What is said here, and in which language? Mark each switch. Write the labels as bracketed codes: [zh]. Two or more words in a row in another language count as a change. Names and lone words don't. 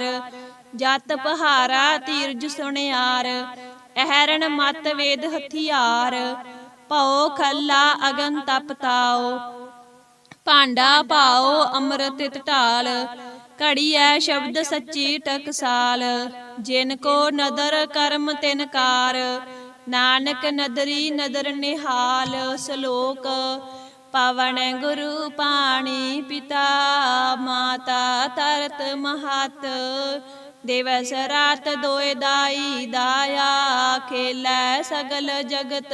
[pa] ਜਤੁ ਪਾਹਾਰਾ ਧੀਰਜੁ ਸੁਨਿਆਰੁ, ਅਹਰਣਿ ਮਤਿ ਵੇਦੁ ਹਥੀਆਰੁ। ਭਉ ਖਲਾ ਅਗਨਿ ਤਪ ਤਾਉ, ਭਾਂਡਾ ਭਾਉ ਅੰਮ੍ਰਿਤੁ ਤਿਤੁ ਢਾਲਿ। ਘੜੀਐ ਸਬਦੁ ਸਚੀ ਟਕਸਾਲ, ਜਿਨ ਕਉ ਨਦਰਿ ਕਰਮੁ ਤਿਨ ਕਾਰ। ਨਾਨਕ ਨਦਰੀ ਨਦਰਿ ਨਿਹਾਲ। ਸਲੋਕੁ ਪਵਣੁ ਗੁਰੂ ਪਾਣੀ ਪਿਤਾ, ਮਾਤਾ ਧਰਤਿ ਮਹਤੁ। ਦਿਵਸੁ ਰਾਤਿ ਦੁਇ ਦਾਈ ਦਾਇਆ, ਖੇਲੈ ਸਗਲ ਜਗਤੁ।